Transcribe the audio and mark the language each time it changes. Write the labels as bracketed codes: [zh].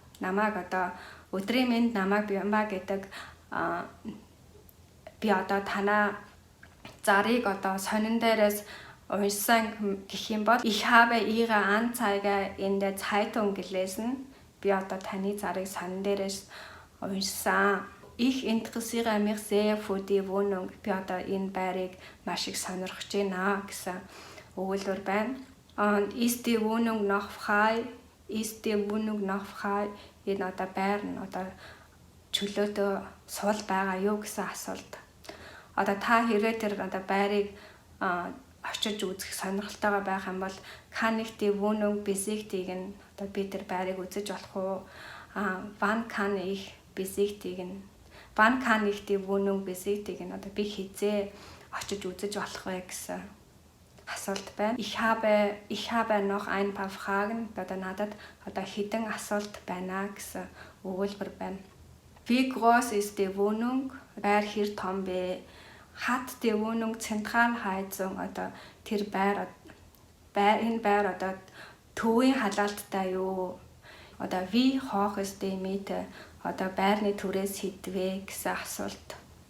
[mn] Намайг одоо өдрийн мэнд намайг Biamba гэдэг би одоо танаа зарыг одоо сонин дээрээс уншсан гэх юм бол [de] Ich habe Ihre Anzeige in der Zeitung gelesen. [mn] Би одоо таны зарыг сонин дээрээс уншсан. [de] Ich interessiere mich sehr für die Wohnung. [mn] Би одоо энэ байрыг маш их сонирхож байна гэсэн өгүүлбэр байна. [de] Und ist die Wohnung noch frei? Ist die Wohnung noch frei? [mn] Энэ одоо байр нь одоо чөлөөтэй сул байгаа юу гэсэн асуулт. Одоо та хэрвээ тэр одоо байрыг очиж үзэх сонирхолтойгоо байх юм бол [de] kann ich die Wohnung besichtigen? [mn] Одоо би тэр байрыг үзэж болох уу? [de] Wann kann ich besichtigen? Wann kann ich die Wohnung besichtigen? [mn] Одоо би хизээ очиж үзэж болох вэ гэсэн асуулт байна. [de] Ich habe noch ein paar Fragen. [mn] Одоо надад одоо хэдэн асуулт байна гэсэн өгүүлбэр байна. [de] Wie groß ist die Wohnung? [mn] Байр хэр том бэ? [de] Hat die Wohnung Zentralheizung? [mn] Одоо тэр энэ байр одоо төвийн халаалттай юу? Одоо [de] wie hoch ist die Miete? [mn] Одоо байрны түрээс хэдвэ гэсэн асуулт.